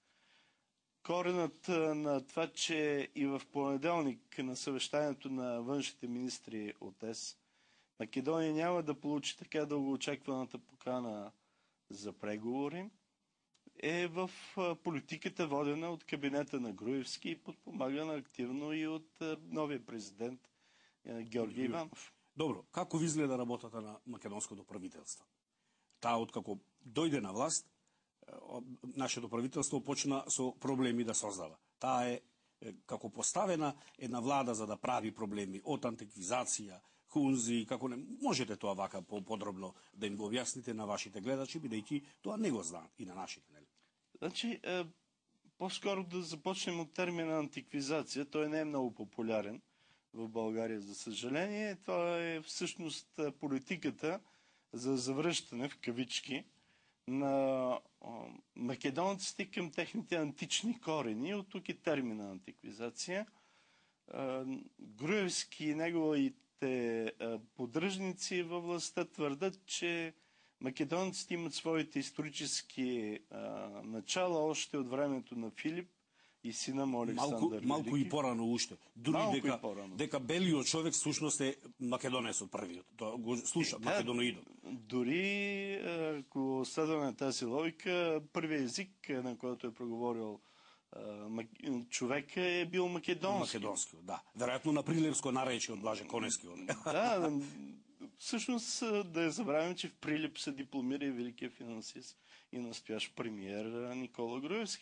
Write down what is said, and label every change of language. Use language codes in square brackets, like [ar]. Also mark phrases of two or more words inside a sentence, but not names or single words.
[bg] Коренът на това, че и в понеделник на съвещанието на външните министри от ЕС, Македония няма да получи така дългоочакваната покана за преговори, е в политиката, водена от кабинета на Груевски и подпомагана активно и от новия президент Георги Иванов. [mk] Добро, како ви изгледа работата на македонското правителство? Таа откако дојде на власт, нашето правителство почна со проблеми да создава. Таа е како поставена една влада за да прави проблеми од антиквизација, хунзи, како не можете тоа вака подробно да им го објасните на вашите гледачи, бидејќи тоа не го знаат и на нашите, нели? [bg] Значи, по-скоро да започнем от термина антиквизация. Той не е много популярен в България, за съжаление. Това е всъщност политиката за завръщане в кавички на македонците към техните антични корени. От тук и термина антиквизация. Груевски и неговите поддръжници във властта твърдат, че македонците имат своите исторически начала още от времето на Филип и сина му Александър. [mk] Малку и порано уште. Дури дека белиот човек всушност е македонецот првиот. Тоа го слуша македоноидот. [bg] Дори ако следваме тази логика, първият език, на който е проговорил човека, е бил македонски. Македонски, да. Вероятно на Прилепско наречие от Блаже Коневски. Да, всъщност да я забравим, че в Прилеп се дипломира и великия финансист и настоящ премиер Никола Груевски.